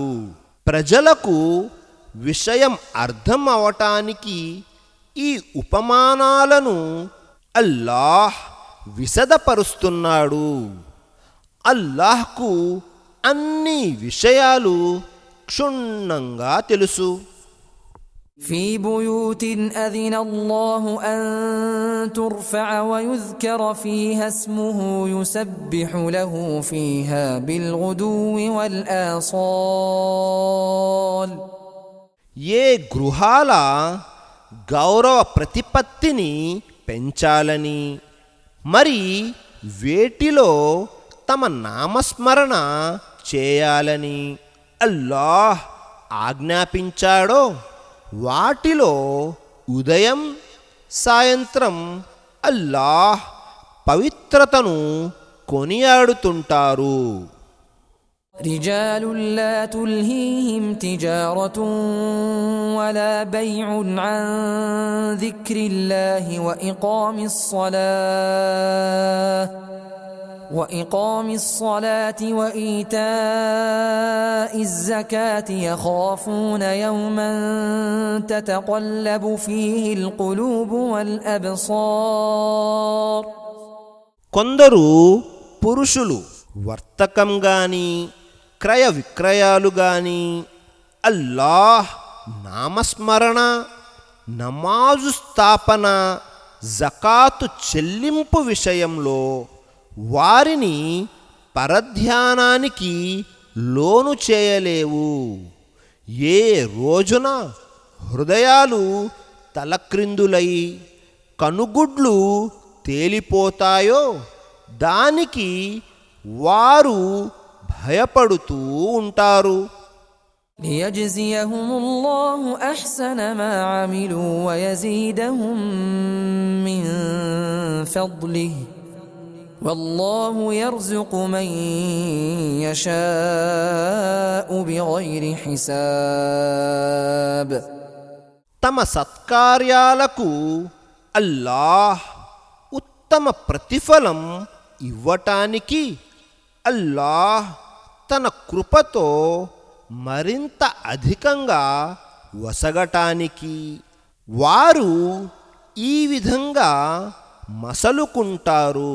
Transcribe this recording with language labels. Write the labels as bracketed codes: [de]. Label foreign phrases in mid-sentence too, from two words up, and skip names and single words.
[te] ప్రజలకు విషయం అర్థం అవటానికి ఈ ఉపమానాలను అల్లాహ్ విశదపరుస్తున్నాడు. అల్లాహ్కు అన్ని విషయాలు క్షుణ్ణంగా తెలుసు. [ar] في بيوت أذن الله أن ترفع ويذكر فيها اسمه يسبح له فيها بالغدو والآصال. [te] ఏ గృహాల గౌరవ ప్రతిపత్తిని పెంచాలని, మరి వేటిలో తమ నామస్మరణ చేయాలని అల్లాహ్ ఆజ్ఞాపించాడో వాటిలో ఉదయం సాయంత్రం అల్లాహ్ పవిత్రతను కొనియాడుతుంటారు. [ar] رجال لا تلهيهم تجارة ولا بيع عن ذكر الله وإقام الصلاة وإيتاء الزكاة يخافون يوما تتقلب فيه القلوب والأبصار. [te] కొందరు పురుషులు వర్తకం గాని క్రయ విక్రయాలు గాని అల్లాహ్ నామస్మరణ, నమాజు స్థాపన, జకాతు చెల్లింపు విషయంలో వారిని పరధ్యానానికి లోను చేయలేవు. ఏ రోజున హృదయాలు తలక్రిందులై కనుగుడ్లు తేలిపోతాయో దానికి వారు భయపడుతూ ఉంటారు. [ar] ليجزيهم الله أحسن ما عملوا ويزيدهم من فضله والله يرزق من يشاء بغير حساب. [te] తమ సత్కార్యాలకు అల్లాహ్ ఉత్తమ ప్రతిఫలం ఇవ్వటానికి, అల్లాహ్ తన కృపతో మరింత అధికంగా వసగటానికి వారు ఈ విధంగా మసలుకుంటారు.